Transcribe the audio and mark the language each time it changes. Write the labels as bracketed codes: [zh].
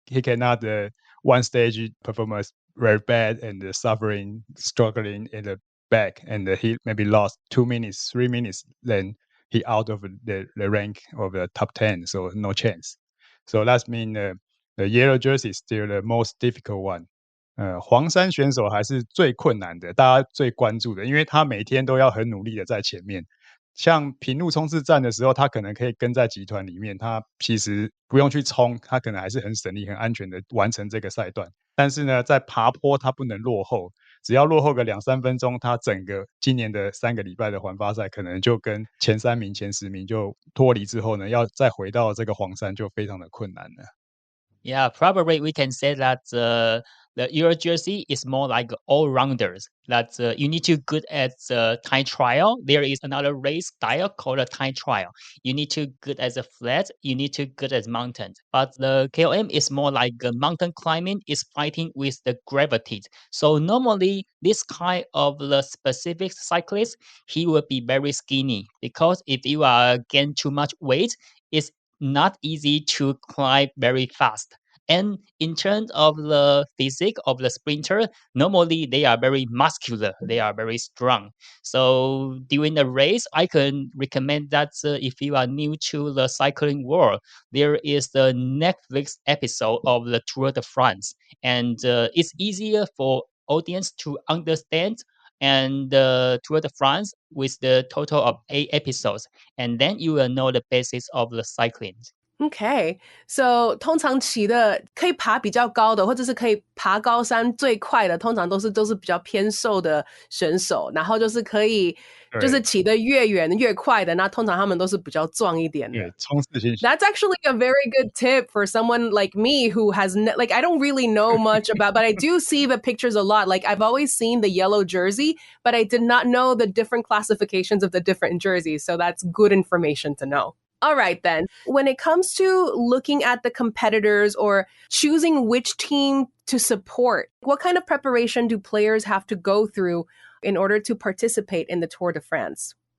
[en] He cannot one stage performance very bad and suffering, struggling in the back, and he maybe lost 2 minutes, 3 minutes, then he out of the rank of the top 10, so no chance. So that means the yellow jersey is still the most difficult one. [zh] 黄衫选手还是最困难的，大家最关注的，因为他每天都要很努力的在前面。像平路冲刺站的时候，他可能可以跟在集团里面，他其实不用去冲，他可能还是很省力、很安全的完成这个赛段。但是呢，在爬坡他不能落后，只要落后个2-3分钟，他整个今年的3个礼拜的环法赛可能就跟前3名、前10名就脱离之后呢，要再回到这个黄山就非常的困难了。 [en] Yeah, probably we can say that the Euro jersey is more like all-rounders. That you need to good at the time trial. There is another race style called a time trial. You need to good at the flat. You need to good at mountains. But the KOM is more like mountain climbing is fighting with the gravity. So normally this kind of the specific cyclist, he will be very skinny because if you are gain too much weight, it's not easy to climb very fast. And in terms of the physique of the sprinter, normally they are very muscular, they are very strong. So during the race, I can recommend that if you are new to the cycling world, there is the Netflix episode of the Tour de France. And it's easier for audience to understand and the Tour de France with the total of 8 episodes. And then you will know the basics of the cycling. Okay, so [zh] 通常骑的可以爬比较高的，或者是可以爬高山最快的，通常都是比较偏瘦的选手，然后就是可以就是骑得越远越快的，那通常他们都是比较壮一点的。对，冲刺型。 [en] That's actually a very good tip for someone like me who has like I don't really know much about, but I do see the pictures a lot. Like I've always seen the yellow jersey, but I did not know the different classifications of the different jerseys. So that's good information to know. All right, then. When it comes to looking at the competitors or choosing which team to support, what kind of preparation do players have to go through in order to participate in the Tour de France?